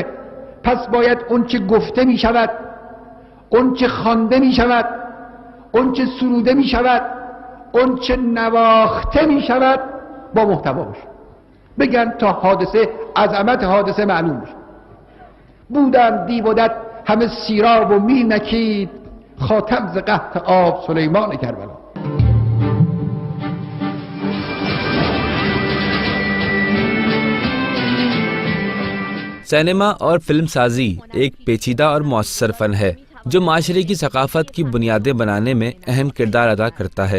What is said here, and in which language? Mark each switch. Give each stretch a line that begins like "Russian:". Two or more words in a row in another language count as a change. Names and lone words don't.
Persian: پس باید اون چه گفته میشود، اون چه خوانده میشود، اون چه سروده میشود، اون چه نواخته میشود با محتوا باشه. بگن تا حادثه، عظمت حادثه معلوم بشه. بودم دیودت همه سیراب و می نکید، خاتم ز قحط آب سلیمان کربلا.
Hindi: सिनेमा और फिल्म साजी एक पेचीदा और मौसर फन है जो माशरे की सकाफत की बुनियादें बनाने में अहम किरदार अदा करता है।